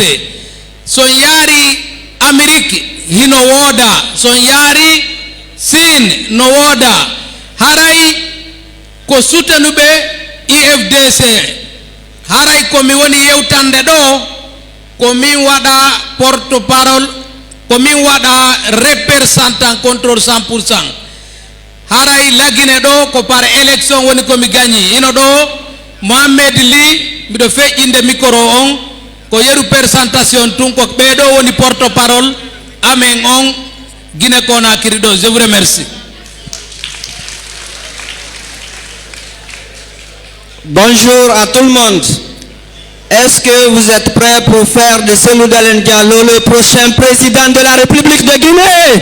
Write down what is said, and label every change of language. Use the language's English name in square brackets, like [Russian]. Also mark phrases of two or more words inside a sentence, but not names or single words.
[Fula] son yaari Amérique hino wooda, son yaari Sin no wooda. Haray ko soutenuɓe IFDC. Haray ko mi woni yewtande ɗo ko min waɗa [French] porte parole, [Fula] ko min waɗa [French] représentant contrôle [Fula] 100%. Haray lagine ɗo ko [French] par élection [Fula] woni ko mi gagni. Ino ɗo Mohamed Ly miɗo feƴƴinde micro on ko yeru présentation tun ko ɓeɗo woni [French] porte parole [Fula] amen on Guinée Conakry ɗo. [French] Je vous remercie. Bonjour à tout le monde. Est-ce que vous êtes prêts pour faire de Cellou Dalein Diallo le prochain président de la République de Guinée?